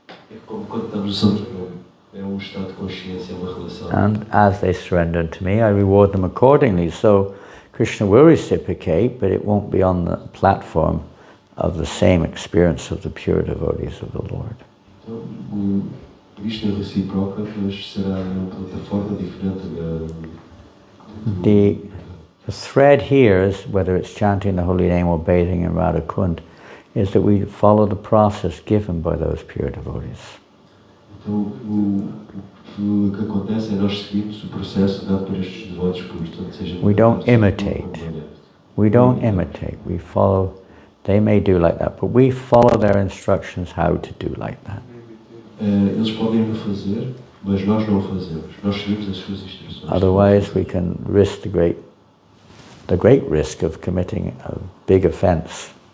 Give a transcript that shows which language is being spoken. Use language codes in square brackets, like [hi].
[pt] É como quando estamos no santo nome. É estado de consciência, é uma relação. [en] And as they surrender to me, I reward them accordingly. So Krishna will reciprocate, but it won't be on the platform of the same experience of the pure devotees of the Lord. [pt] Então, o Krishna reciproca, mas será uma plataforma diferente [en] The thread here is, whether it's chanting the holy name or bathing in Radha Kund, is that we follow the process given by those pure devotees. [pt] Então, o que acontece é nós seguimos o processo dado por estes devotos puros. [en] We don't imitate. We don't imitate. We follow. They may do like that, but we follow their instructions how to do like that. [pt] Eles podem fazer, mas nós não o fazemos. Nós seguimos as suas instruções. [en] Otherwise, we can risk the great risk of committing a big offense.